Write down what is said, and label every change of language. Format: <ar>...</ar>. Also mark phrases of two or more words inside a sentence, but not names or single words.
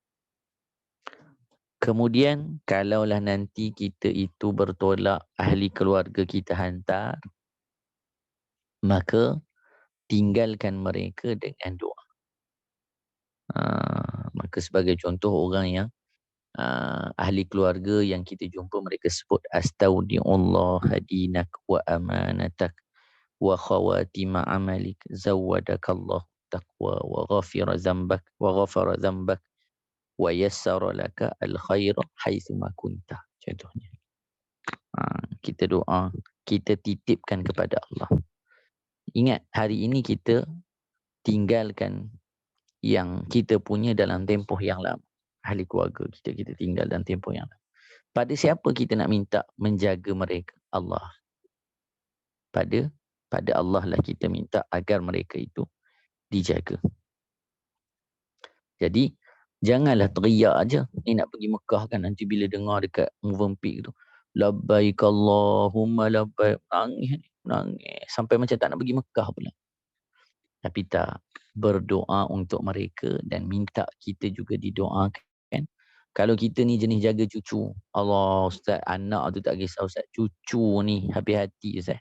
<ms>Kemudian kalaulah nanti kita itu bertolak, ahli keluarga kita hantar, maka tinggalkan mereka dengan doa. Maka sebagai contoh orang yang ahli keluarga yang kita jumpa mereka sebut</ms> <ar>أستودع الله دينك و أمانتك و خواتيم عملك زودك الله تقوى و غفر ذنبك و يسر لك الخير حيثما كنت.</ar> <ms>Contohnya kita doa, kita titipkan kepada Allah. Ingat, hari ini kita tinggalkan yang kita punya dalam tempoh yang lama. Ahli keluarga kita tinggal dalam tempoh yang lama. Pada siapa kita nak minta menjaga mereka? Allah. Pada Allah lah kita minta agar mereka itu dijaga. Jadi janganlah teriak aja. Ni nak pergi Mekah kan, nanti bila dengar dekat Movenpick tu,</ms> <ar>لبيك اللهم لبيك,</ar> <ms>nangis sampai macam tak nak pergi Mekah pula. Tapi tak, berdoa untuk mereka dan minta kita juga didoakan. Kalau kita ni jenis jaga cucu, Allah Ustaz, anak tu tak kisah Ustaz, cucu ni habis hati Ustaz.</ms>